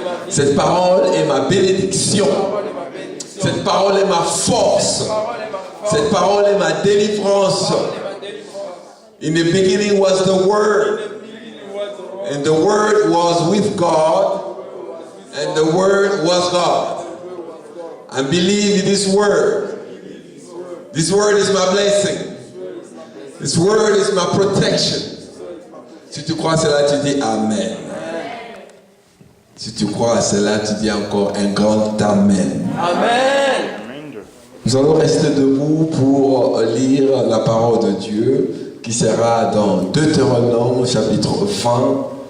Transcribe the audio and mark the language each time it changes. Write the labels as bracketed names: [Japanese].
[French] Cette parole est ma bénédiction. Cette parole est ma force. Cette parole est ma délivrance. [English] In the beginning was the Word. And the Word was with God. And the Word was God. I believe in this Word. This Word is my blessing. This Word is my protection. [French] Si tu crois à cela, tu dis Amen. Si tu crois à cela, tu dis encore un grand Amen. Amen. Nous allons rester debout pour lire la parole de Dieu qui sera dans Deutéronome chapitre 20.